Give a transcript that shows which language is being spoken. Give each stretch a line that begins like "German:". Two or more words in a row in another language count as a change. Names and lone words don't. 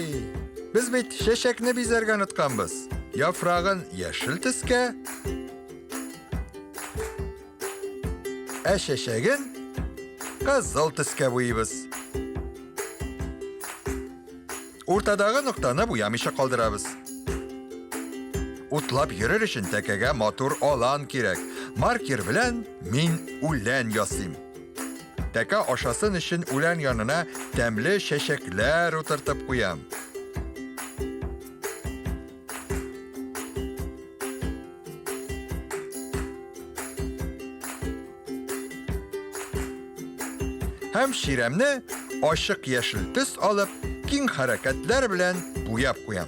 Uzbek: Biz bit shashakni bezarga unutganmiz. Yaprog'in yashil tusga, shashagin qizil tusga bo'yimiz. O'rtadagi nuqtani bo'yamisha qoldiramiz.
Tatar: Утлап йөрер өчен тәкәгә матур алан кирәк. Маркер белән мин үлән ясыйм. Тәкә ашасын өчен үлән янына тәмле чәчәкләр утыртып куям. Һәм ширемне ашык яшел төс алып, киң хәрәкәтләр белән буяп куям.